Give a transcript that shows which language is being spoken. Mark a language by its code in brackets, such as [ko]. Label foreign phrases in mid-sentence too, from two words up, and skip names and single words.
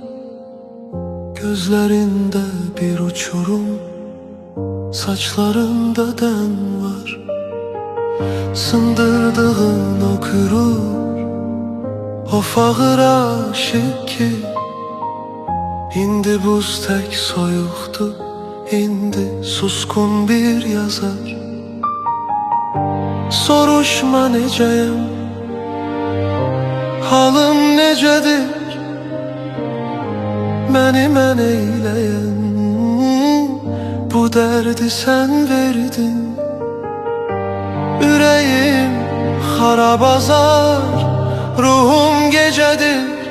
[tr] Gözlerinde bir uçurum, saçlarında den var. [az] Sındırdığın o gurur, o fağır aşık ki indi buz tek soyuqdu, indi suskun bir yazar. Soruşma necəyəm, halım necədir, məni mən eyləyən. Bu dərdi sən verdin, ürəyim xarabazar, ruhum gecədir.